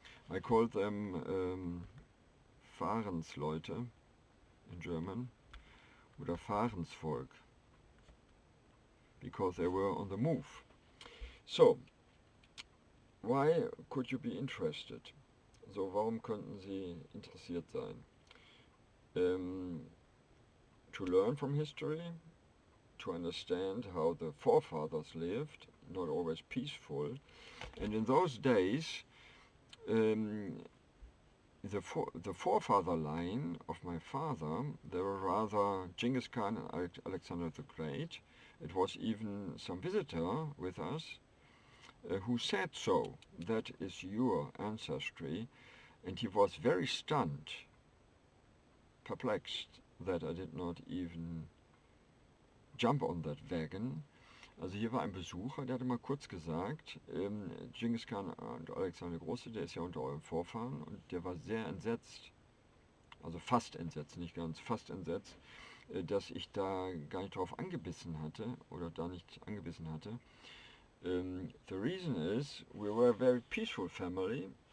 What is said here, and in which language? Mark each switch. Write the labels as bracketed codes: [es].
[en] I call them Fahrensleute in German, [de] oder Fahrensvolk, [en] because they were on the move. So, why could you be interested? [de] So, warum könnten Sie interessiert sein? [en] To learn from history, to understand how the forefathers lived, not always peaceful. And in those days, the forefather line of my father, they were rather Genghis Khan and Alexander the Great. It was even some visitor with us who said so, that is your ancestry, and he was very stunned, perplexed, that I did not even jump on that wagon. [de] Also hier war ein Besucher, der hatte mal kurz gesagt, Genghis Khan und Alexander der Große, der ist ja unter eurem Vorfahren, und der war sehr entsetzt, also fast entsetzt, nicht ganz, fast entsetzt, dass ich da gar nicht drauf angebissen hatte, oder da nicht angebissen hatte. [en] The reason is, we were a very peaceful family.